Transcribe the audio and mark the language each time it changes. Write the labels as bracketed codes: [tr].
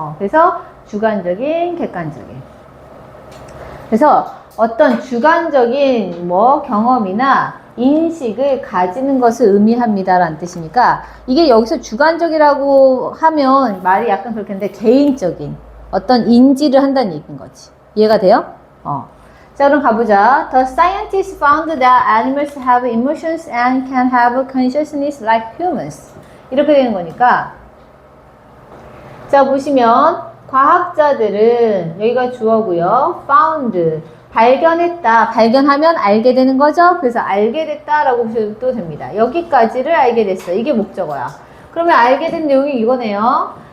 [ko] 그래서 주관적인, 객관적인. 그래서 어떤 주관적인 경험이나 인식을 가지는 것을 의미합니다라는 뜻이니까 이게 여기서 주관적이라고 하면 말이 약간 그렇겠는데 개인적인 어떤 인지를 한다는 얘기인 거지. 이해가 돼요? 자, 그럼 가보자. [en] The scientists found that animals have emotions and can have consciousness like humans. [ko] 이렇게 되는 거니까. 자, 보시면 과학자들은 여기가 주어고요. found 발견했다. 발견하면 알게 되는 거죠. 그래서 알게 됐다라고 보셔도 됩니다. 여기까지를 알게 됐어. 이게 목적어야. 그러면 알게 된 내용이 이거네요.